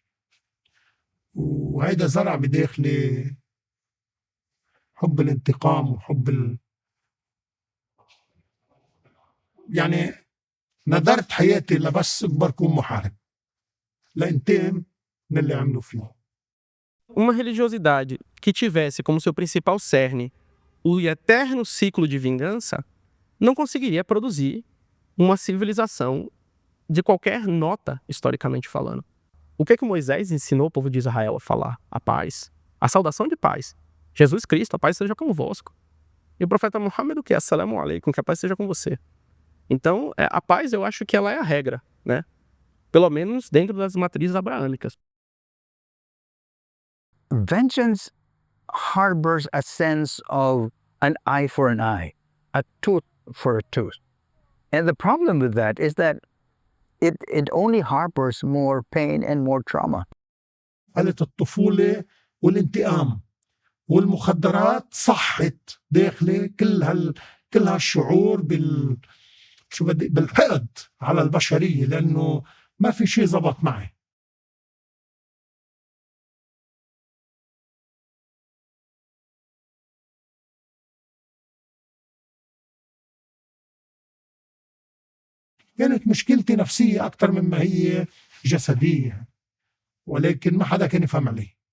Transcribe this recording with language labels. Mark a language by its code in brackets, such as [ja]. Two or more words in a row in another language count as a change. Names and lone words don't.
[ar] وهيدا زرع بداخلي حب الانتقام وحب يعني نذرت حياتي لبس أكبر كون محارب لانتقم من اللي عملوا فيه. [pt] Uma religiosidade que tivesse como seu principal cerne o eterno ciclo de vingança não conseguiria produzir uma civilização de qualquer nota, historicamente falando. O que Moisés ensinou o povo de Israel a falar? A paz, a saudação de paz. Jesus Cristo, a paz seja convosco. E o profeta Muhammad, o que? [ar] السلام عليكم, [pt] que a paz seja com você. Então, a paz eu acho que ela é a regra, né? Pelo menos dentro das matrizes abraâmicas. [en] Vengeance harbors a sense of an eye for an eye, a tooth for a tooth. And the problem with that is that it only harbors more pain and more trauma. [ar] حالة الطفولة والانتقام والمخدرات صحت داخلي كل هالشعور بالحقد على البشرية، لأنه ما في شيء زبط معي. كانت مشكلتي نفسية أكثر مما هي جسدية، ولكن ما حدا كان يفهم علي.